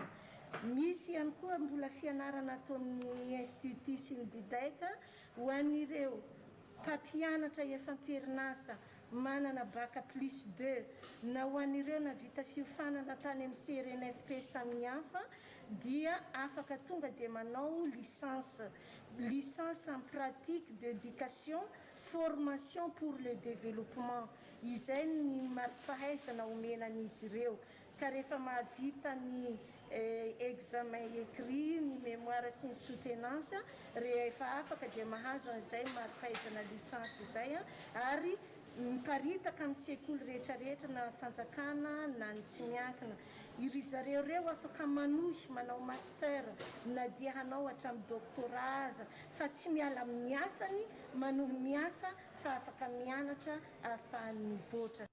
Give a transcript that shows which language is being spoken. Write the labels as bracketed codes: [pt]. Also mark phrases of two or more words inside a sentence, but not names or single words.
[mg] Misy ihany koa mbola fianarana atao amin'ny institut sy ny didaika ho an'ireo mpampianatra efa am-perinasa manana [fr] bac plus 2 [mg] na ho an'ireo navita fiofanana tany amin'ny CRNFP samihafa dia afaka tonga dia manao licence [fr] en pratique d'éducation formation pour le développement [mg] izay ny mari-pahaizana omenan'izy ireo ka rehefa mahavita ny [fr] examen écrit [mg] ny mémoire sy ny soutenance rehefa afaka dia mahazo an'izay mari-pahaizana licence izay ary miparitaka amin'ny sekoly rehetrarehetra na fanjakana na ny tsy miankina iry zareo reo afaka manohy manao master na dia hanao hatramin'ny doctorat aza fa tsy miala amin'ny asany manohy miasa fa afaka mianatra ahafahany mivoatra.